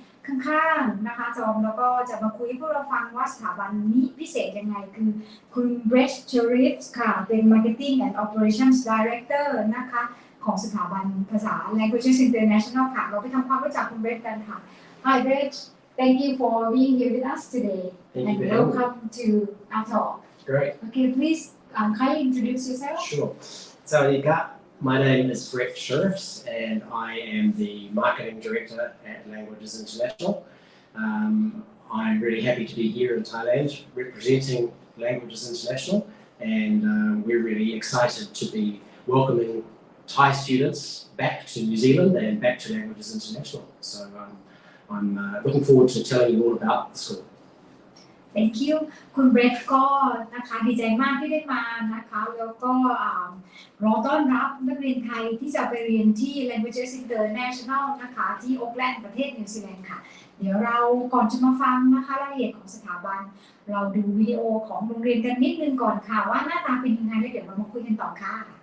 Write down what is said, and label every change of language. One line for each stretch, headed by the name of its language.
Thai: ข้างๆนะคะจอมแล้วก็จะมาคุยให้พวกเราฟังว่าสถาบันนี้พิเศษยังไงคือคุณเบรชเชอริฟส์ค่ะเป็น Marketing and Operations Director นะคะของสถาบันภาษา Languages International ค่ะเราไปทำความรู้จักคุณเบรชกันค่ะ
English: Hi Brett thank you for being here with us today and welcome to our talk Great. Okay please kindly introduce yourself Sure. Sawadika. My name is Brett Sheriffs and I am the Marketing Director at Languages International. I'm really happy to be here in Thailand representing Languages International and we're really excited to be welcoming Thai students back to New Zealand and back to Languages International. So I'm looking forward to telling you all about the school. Thank you
Thai: คุณเบรดก็นะคะดีใจมากที่ได้มานะคะแล้วก็รอต้อนรับนักเรียนไทยที่จะไปเรียนที่ Languages International นะคะที่โอ๊คแลนด์ประเทศนิวซีแลนด์ค่ะเดี๋ยวเราก่อนจะมาฟังนะคะรายละเอียดของสถาบันเราดูวิดีโอของโรงเรียนกันนิดนึงก่อนค่ะว่าหน้าตาเป็นยังไงแล้วเดี๋ยวเรามาคุยกันต่อค่ะ